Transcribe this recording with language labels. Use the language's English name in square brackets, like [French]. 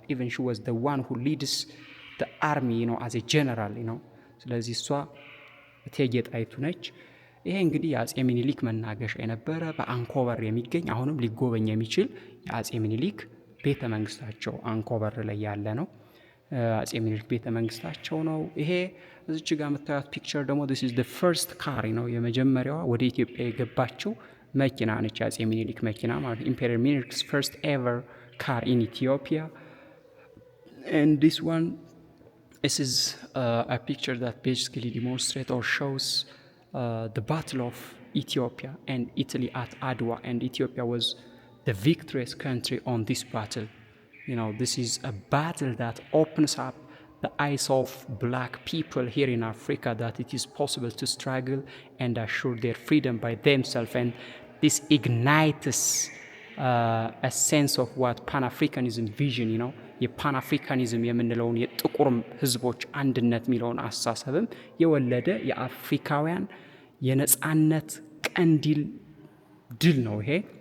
[English] even she was the one who leads the army as a general. [Amharic] ስለዚህ እሷ እቴጌ ጣይቱ ነች። ይሄ እንግዲህ የአጼ ሚኒሊክ መናገሻ የነበረ በአንኮበር የሚገኝ አሁንም ሊጎበኝ የሚችል የአጼ ሚኒሊክ ቤተ መንግስታቸው አንኮበር ላይ ያለ ነው። አጼ ሚኒሊክ ቤተ መንግስታቸው ነው። ይሄ እዚች ጋር የምታዩት ፒክቸር ደግሞ [English] this is the first car [Amharic] የመጀመሪያዋ ወደ ኢትዮጵያ የገባችው መኪና ነች። የአጼ ሚኒሊክ መኪና ማለት ኢምፔሪየር ሚኒሊክስ [English] first ever car in Ethiopia. And this one, this is a picture that basically demonstrates or shows the Battle of Ethiopia and Italy at Adwa, and Ethiopia was the victorious country on this battle. You know, this is a battle that opens up the eyes of black people here in Africa that it is possible to struggle and assure their freedom by themselves, and this ignites a sense of what Pan-Africanism vision, you know, [Amharic] የፓንአፍሪካኒዝም የምንለውን የጥቁር ህዝቦች አንድነት የሚለውን አስተሳሰብም የወለደ የአፍሪካውያን የነጻነት ቀንዲል ድል ነው ይሄ።